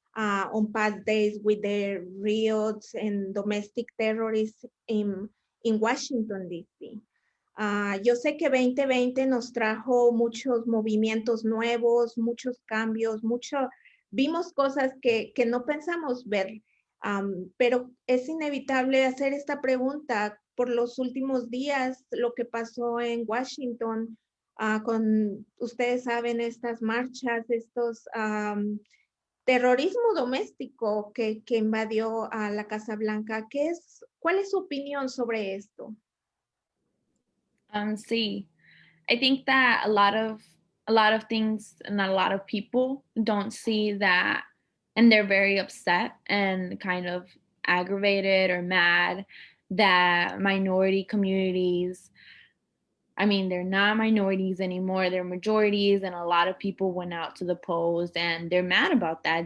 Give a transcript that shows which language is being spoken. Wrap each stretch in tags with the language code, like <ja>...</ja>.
<en>on past days with the riots and domestic terrorists in Washington, D.C.</en> <es>Yo sé que 2020 nos trajo muchos movimientos nuevos, muchos cambios, vimos cosas que no pensamos ver, pero es inevitable hacer esta pregunta por los últimos días, lo que pasó en Washington, ustedes saben, estas marchas, estos terrorismo doméstico que invadió a la Casa Blanca. ¿Cuál es su opinión sobre esto?</es> <en>See, I think that a lot of things and a lot of people don't see that, and they're very upset and kind of aggravated or mad that minority communities, I mean, they're not minorities anymore, they're majorities, and a lot of people went out to the polls and they're mad about that.</en>